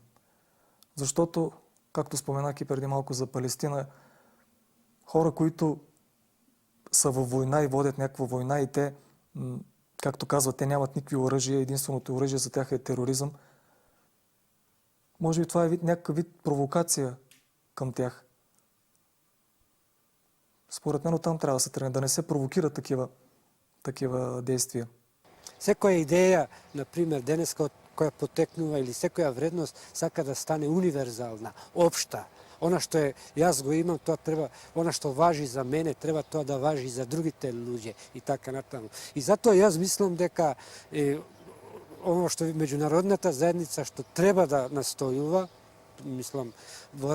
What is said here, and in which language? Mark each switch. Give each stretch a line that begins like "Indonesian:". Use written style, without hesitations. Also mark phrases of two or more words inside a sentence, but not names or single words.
Bulgarian: Защото, както споменах и преди малко за Палестина, хора, които са във война и водят някаква война и те, както казват, те нямат никакви оръжия, единственото оръжие за тях е тероризъм. Може би това е някакъв вид провокация към тях. Според мен оттам трябва да се тръгне, да не се провокират такива действия.
Macedonian: Секоја идеја, например, денеска која потекнува или секоја вредност сака да стане универзална, општа. Она што јас го имам, тоа треба, она што важи за мене, треба тоа да важи и за другите луѓе и така натаму. И затоа јас мислам дека оно што меѓународната заедница што треба да настојува, мислам, во